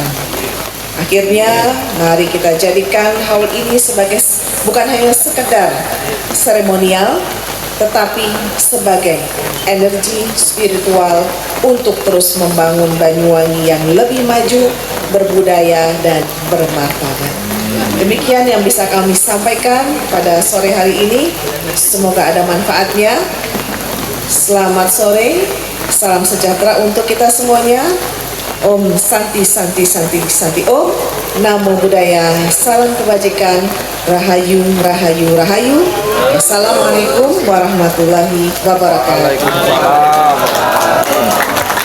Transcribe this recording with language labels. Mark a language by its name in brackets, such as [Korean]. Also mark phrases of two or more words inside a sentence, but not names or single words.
[Indonesian] Akhirnya, mari kita jadikan haul ini sebagai bukan hanya sekedar seremonial, tetapi sebagai energi spiritual untuk terus membangun Banyuwangi yang lebih maju, berbudaya, dan bermartabat. Demikian yang bisa kami sampaikan pada sore hari ini. Semoga ada manfaatnya. Selamat sore, salam sejahtera untuk kita semuanya. [Sanskrit] Om Santi Santi Santi Santi Om. [Indonesian] Namo Buddhaya, salam kebajikan, Rahayu Rahayu Rahayu. [Arabic] السلام عليكم ورحمة الله وبركاته.